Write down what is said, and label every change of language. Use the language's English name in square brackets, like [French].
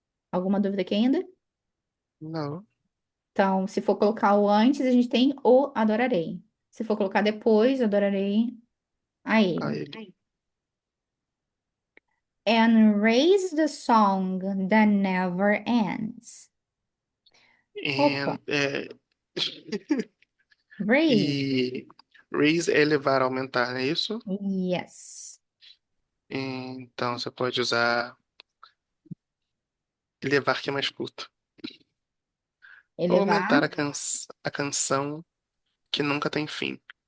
[Portuguese] alguma dúvida aqui ainda? Não, Então, se for colocar o antes, a gente tem o adorarei. Se for colocar depois, adorarei a a ele. ele. [English] And raise the song that never ends. [Portuguese] Opa, [English] And, raise. [Portuguese] e raise é elevar, aumentar, não é isso? [English] Yes. [Portuguese] Então você pode usar elevar, que é mais culto. Ou Elevar, aumentar a canção que nunca tem fim.